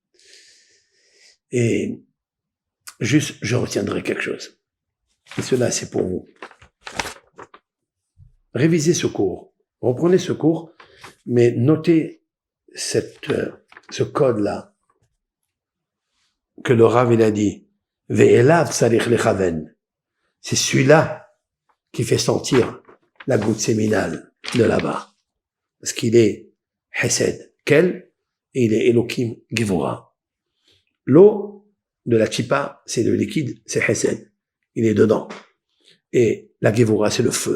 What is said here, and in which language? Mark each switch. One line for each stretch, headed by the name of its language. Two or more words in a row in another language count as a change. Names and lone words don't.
French: Et juste, je retiendrai quelque chose. Et cela, c'est pour vous. Révisez ce cours. Reprenez ce cours, mais notez ce code-là que le Rav, il a dit.
Hebrew: ואליו צריך לכוון.
French: C'est celui-là qui fait sentir la goutte séminale de là-bas. Parce qu'il est Hesed, Kel, et il est
Hebrew: אלוהים גבורה.
French: L'eau de la Tchipa, c'est le liquide, c'est Hesed. Il est dedans. Et la Gevura, c'est le feu.